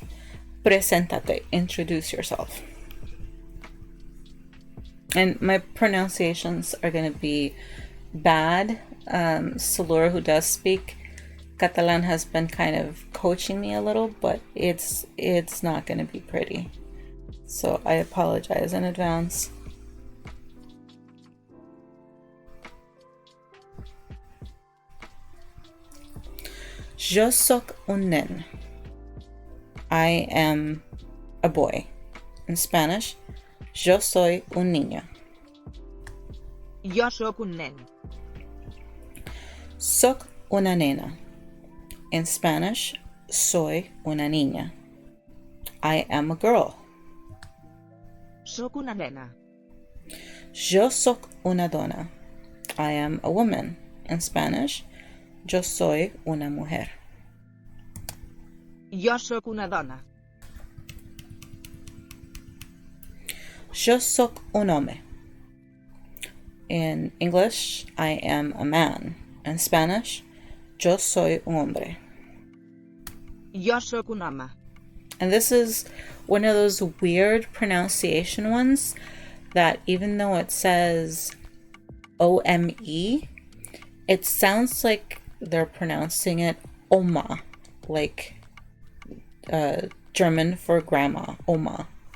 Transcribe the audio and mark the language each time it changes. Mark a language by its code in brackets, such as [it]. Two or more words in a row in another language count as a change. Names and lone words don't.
[en] Preséntate, introduce yourself. And my pronunciations are going to be bad. Salura, who does speak Catalan, has been kind of coaching me a little, but it's not going to be pretty. So I apologize in advance. [ca] Jo soc un nen. [en] I am a boy. In Spanish, [es] yo soy un niño. [ca] Jo soc un nen. Soc una nena. [en] In Spanish, [es] soy una niña. [en] I am a girl. [ca] Soc una nena. Yo soc una dona. [en] I am a woman. In Spanish, [es] yo soy una mujer. [ca] Jo soc una dona. Yo soc un hombre. [en] In English, I am a man. In Spanish, [es] yo soy un hombre. [ca] Jo soc un home. [en] And this is one of those weird pronunciation ones that even though it says O-M-E, it sounds like they're pronouncing it Oma, like German for grandma, Oma.